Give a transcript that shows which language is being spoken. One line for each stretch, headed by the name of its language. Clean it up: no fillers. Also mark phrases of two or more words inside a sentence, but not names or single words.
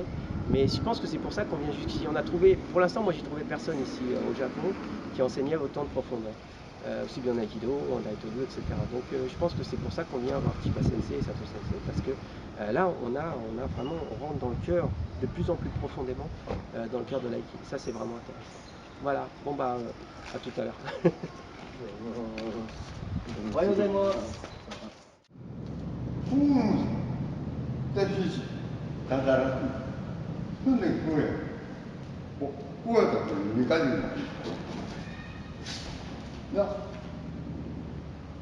French: Mais je pense que c'est pour ça qu'on vient jusqu'ici. On a trouvé, pour l'instant, moi j'ai trouvé personne ici au Japon qui enseignait autant de profondeur. Aussi bien en Aikido, en Daitoryu, etc. Donc je pense que c'est pour ça qu'on vient voir Chiba Sensei et Sato Sensei. Parce que là, on rentre dans le cœur de plus en plus profondément dans le cœur de l'aïkido. Ça, c'est vraiment intéressant. Voilà, bon bah, à tout à l'heure.
Japanese: おはようございます。だから、そんでこうや。こうやったら2回目になる。な。